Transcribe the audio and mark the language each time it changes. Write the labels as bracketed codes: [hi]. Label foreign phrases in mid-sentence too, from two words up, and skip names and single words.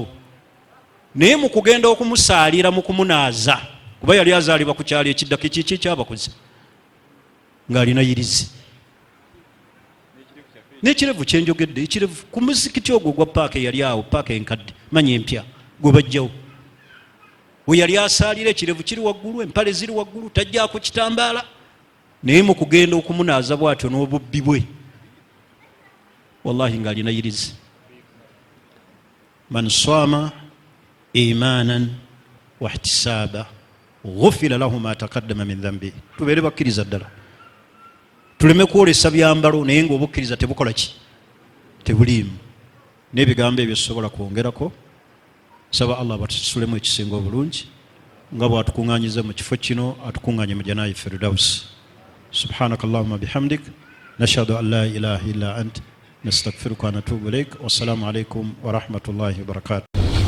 [lg] Naye mu kugenda okumusaalira mu kumunaaza, kuba yali azaalibwa ku kyalo ekiddako kiki kyabakozi, ng'alina yirizi n'ekirevu kyenjogedde, ekirevu ku muzikiti ogwo gwa paaka eyali awo, paaka enkadde manya empya gwe bajjawo. We yali asaalira ekirevu kiri waggulu, empale ziri waggulu, tajjaako kitambaala. Naye mu kugenda okumunaaza bw'atyo n'obubbi bwe, wallahi ng'alina yirizi. [ar] من صام إيمانا واحتسابا غفر له ما تقدم من ذنبي. [lg] Tubeere bakkiriza ddala, tuleme kwolesa byambalo naye ng'obukkiriza tebukola ki? Tebuliimu. N'ebigambo ebyo sobola kwongerako. [ar] Saba Allah [lg] batusulemu ekisinga obulungi nga bw'atukuŋŋaanyiza mu kifo kino, atukuŋŋaanye mu janaayi Firdaus. [ar] سبحانك اللهم بحمدك، نشهد أن لا إله إلا أنت، نستغفرك ونتوب إليك. والسلام عليكم ورحمة الله وبركاته.